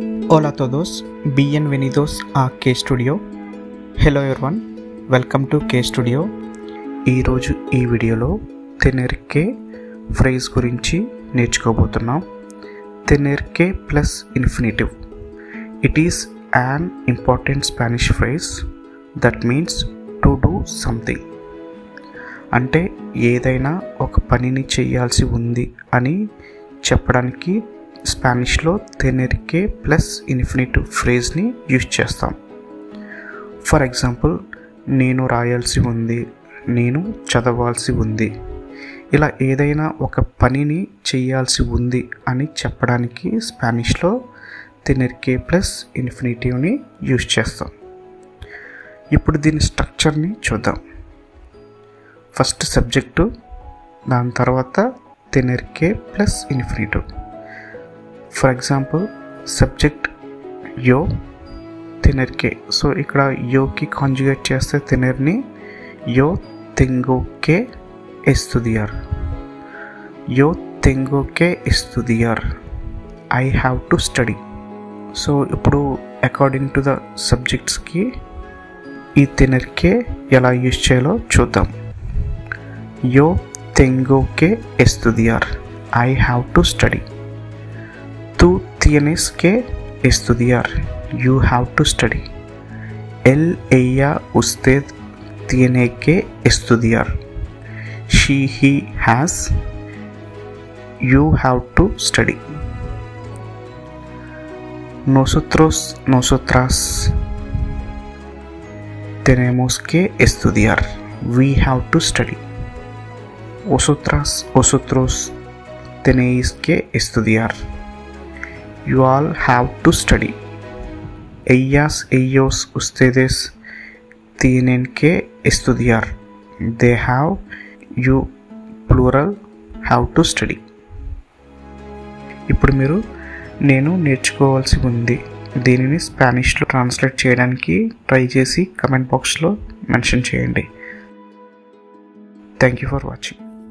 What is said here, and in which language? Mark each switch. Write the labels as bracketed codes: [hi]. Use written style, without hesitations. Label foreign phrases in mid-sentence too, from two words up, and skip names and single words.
[es] Hola a todos, bienvenidos a K Studio. [en] Hello everyone, welcome to K Studio. [te] ఈరోజు ఈ వీడియోలో [es] tener que [te] ఫ్రేజ్ గురించి నేర్చుకోబోతున్నాం. [es] tener que [en] plus infinitive. It is an important Spanish phrase that means to do something. [te] అంటే ఏదైనా ఒక పనిని చేయాల్సి ఉంది అని చెప్పడానికి స్పానిష్లో [es] tener que [en] plus infinitive [te] ఫ్రేజ్ని యూజ్ చేస్తాం. [en] for example, [te] నేను రాయాల్సి ఉంది, నేను చదవాల్సి ఉంది. ఇలా ఏదైనా ఒక పనిని చేయాల్సి ఉంది అని చెప్పడానికి స్పానిష్లో [es] tener que [en] plus infinitiveని [te] యూజ్ చేస్తాం. ఇప్పుడు దీని స్ట్రక్చర్ని చూద్దాం. [en] first subject, [te] దాని తర్వాత [es] tener que [en] plus infinitive. for example, subject [te] యో, [es] tener que. [te] సో ఇక్కడ యోకి కాంజుగేట్ చేస్తే tenerని [es] yo tengo que estudiar. Yo tengo que estudiar. [en] I have to study. [te] సో ఇప్పుడు [en] according to the subjectsకి [te] ఈ [es] tener que [te] ఎలా యూజ్ చేయాలో చూద్దాం. [es] Yo tengo que estudiar. [en] I have to study. [es] Tú tienes que estudiar. [en] You have to study. [es] Él, ella, usted tiene que estudiar. [en] She, he, has. You have to study. [es] Nosotros, nosotras tenemos que estudiar. [en] We have to study. [es] Vosotras, vosotros tenéis que estudiar. [en] You all have to study. [es] Ellas, ellos, ustedes tienen que estudiar. [en] They have, you plural, have to study. [te] ఇప్పుడు మీరు నేను నేర్చుకోవాల్సి ఉంది దీనిని స్పానిష్లో ట్రాన్స్లేట్ చేయడానికి ట్రై చేసి కమెంట్ బాక్స్లో మెన్షన్ చేయండి. [en] thank you for watching.